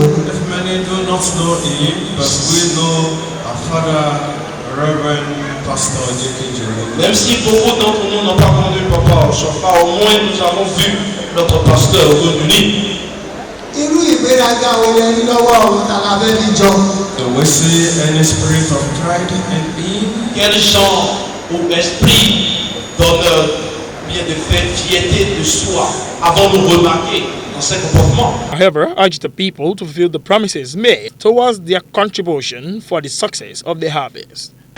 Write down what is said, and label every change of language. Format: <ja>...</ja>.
<en>If many do not know him, but we know our father, Reverend Pastor J.K.</en> <fr>Même si beaucoup d'entre nous n'ont pas connu Papa Ochofa, au moins nous avons vu notre pasteur réuni.</fr> <en>Do we see any spirit of pride in him?</en> <fr>Quel genre ou esprit d'honneur, bien de fait, fierté de soi, avons-nous remarqué dans ses comportements?</fr> <en>However, urged the people to fulfill the promises made towards their contribution for the success of the harvest.</en>